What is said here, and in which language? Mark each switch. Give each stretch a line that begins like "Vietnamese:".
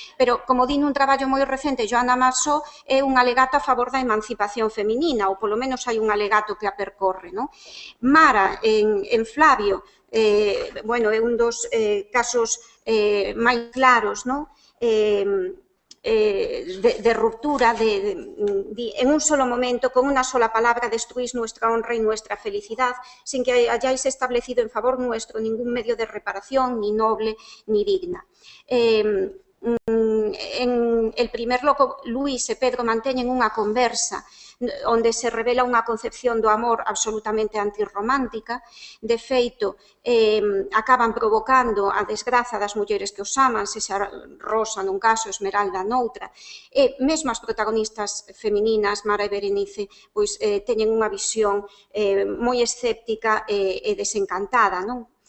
Galician: Pero como di nun traballo moi recente, Joana Marsó é un alegato a favor da emancipación feminina, ou polo menos hai un alegato que a percorre, non? Mara, en Flavio, é un dos casos máis claros, non?
Spanish: De ruptura, en un solo momento, con una sola palabra, destruís nuestra honra y nuestra felicidad, sin que hayáis establecido en favor nuestro ningún medio de reparación, ni noble, ni digna.
Galician: En El primer loco, Luis e Pedro manteñen unha conversa onde se revela unha concepción do amor absolutamente antirromántica. De feito, acaban provocando a desgraza das mulleres que os aman, sexa Rosa nun caso, Esmeralda noutra, e mesmo as protagonistas femininas, Mara e Berenice, pois teñen unha visión moi escéptica e desencantada, non?